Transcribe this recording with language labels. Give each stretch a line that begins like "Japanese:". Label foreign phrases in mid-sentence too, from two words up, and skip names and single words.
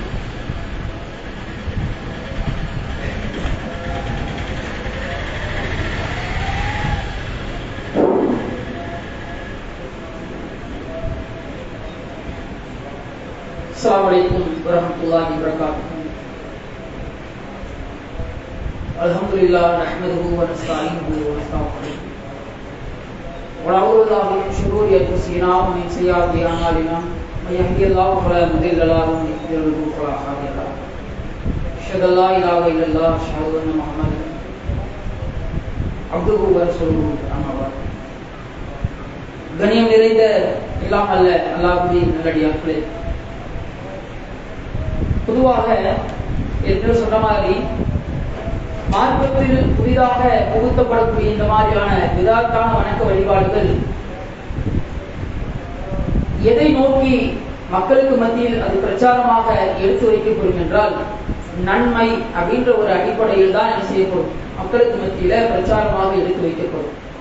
Arabic: السلام عليكم ورحمة الله وبركاته. الحمد لله نحمده و نستعينه و نستغفره ونعوذ بالله من شرور أنفسنا ومن سيئات أعمالنا من يهده الله فلا مضل له ومن يضلل فلا هادي له أشهد أن لا إله إلا الله أشهد أن محمدا عبده ورسوله أما بعد
Tamil: கண்ணியம் நிறைந்த எல்லாம் அல்ல அல்லாஹ்வுடைய நல்லடியார்களே, பொதுவாக ஏற்கனவே சொன்ன மாதிரி மார்க்கத்தில் புதிதாக புகுத்தப்படக்கூடிய இந்த மாதிரியான விதாத்தான வணக்க வழிபாடுகள் எதை நோக்கி மக்களுக்கு மத்தியில் அது பிரச்சாரமாக எடுத்து வைக்கப்படும் என்றால் நன்மை அப்படின்ற ஒரு அடிப்படையில் தான் என்ன செய்யப்படும், மக்களுக்கு மத்தியில பிரச்சாரமாக எடுத்து வைக்கப்படும்.